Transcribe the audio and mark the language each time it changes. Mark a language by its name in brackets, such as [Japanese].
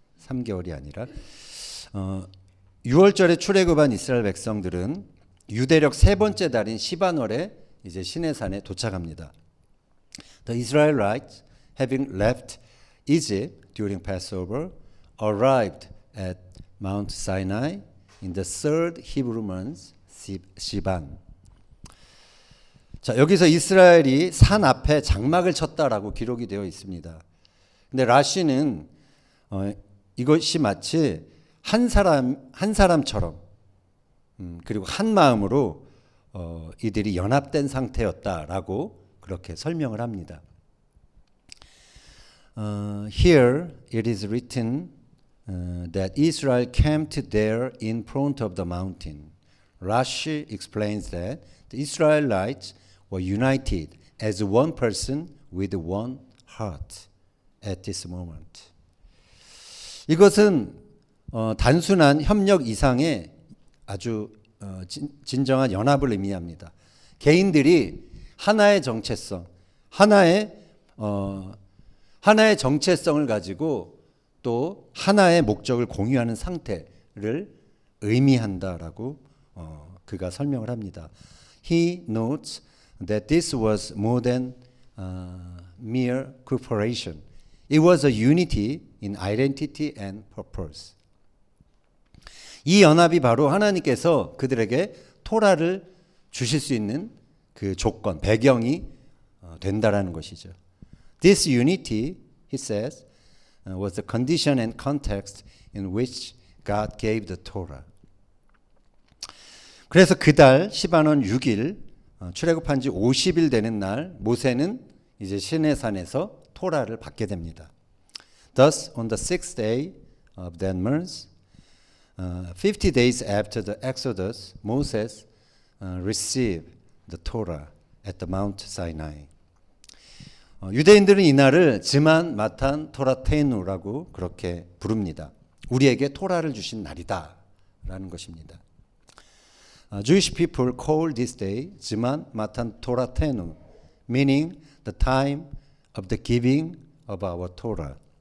[Korean] 3개월이 아니라 6월절에 출애굽한 이스라엘 백성들은 유대력 세 번째 달인 시반월에 이제 시내산에 도착합니다. [English] The Israelites, having left Egypt during Passover, arrived at Mount Sinai in the third Hebrew month, 시반. [Korean] 자, 여기서 이스라엘이 산 앞에 장막을 쳤다라고 기록이 되어 있습니다. 근데 라시는 이것이 마치 한 사람처럼 그리고 한 마음으로 이들이 연합된 상태였다라고 그렇게 설명을 합니다. [English] Here it is written that Israel camped there in front of the mountain. Rashi explains that the Israelites were united as one person with one heart at this moment. [Korean] 이것은 단순한 협력 이상의 아주 진정한 연합을 의미합니다. 개인들이 하나의 정체성, 하나의 정체성을 가지고 또 하나의 목적을 공유하는 상태를 의미한다라고 그가 설명을 합니다. [English] He notes that this was more than mere cooperation. It was a unity in identity and purpose. [Korean] 이 연합이 바로 하나님께서 그들에게 토라를 주실 수 있는 그 조건, 배경이 된다라는 것이죠. [English] This unity, he says, was the condition and context in which God gave the Torah. [Korean] 그래서 그달 시반원 6일 출애굽한 지 50일 되는 날 모세는 이제 시내산에서 토라를 받게 됩니다. [English] Thus, on the sixth day of that month, 50 days after the Exodus, Moses received the Torah at the Mount Sinai. [Korean] 유대인들은 이날을 즈만 마탄 토라테누라고 그렇게 부릅니다. 우리에게 토라를 주신 날이다라는 것입니다. [English] Jewish people call this day 즈만 마탄 토라테누, meaning the time of the giving of our Torah.